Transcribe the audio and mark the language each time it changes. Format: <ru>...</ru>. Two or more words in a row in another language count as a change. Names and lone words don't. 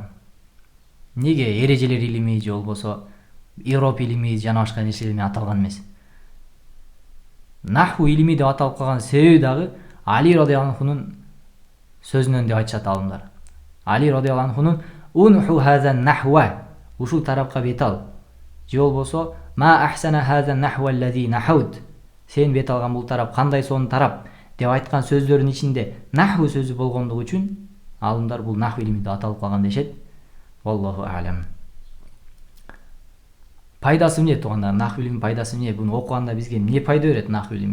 <ky>Неге эрежелер илими же болбосо Ироб илими жана башка нерселер менен аталган эмес? Наху илими деп аталып калган себеби дагы Али</ky> <ar>رضي الله عنه</ar> <ky>сөзүнөн деп айтышат алымдар. Али</ky> <ar>رضي الله عنه انح هذا النحو,</ar> <ky>ушул тарапка бет ал. Же болбосо</ky> <ar>ما أحسن هذا النحو الذي نحوت,</ar> <ky>сен бет алган бул тарап кандай сонун тарап деп айткан сөздөрдүн ичинде наху сөзү болгондугу үчүн алымдар бул наху илими деп аталып калган дешет.</ky> <ar>والله أعلم.</ar> <ky>Пайдасы эмне туугандар? Наху илимин пайдасы эмне? Буну окуганда бизге эмне пайда берет наху илими?</ky>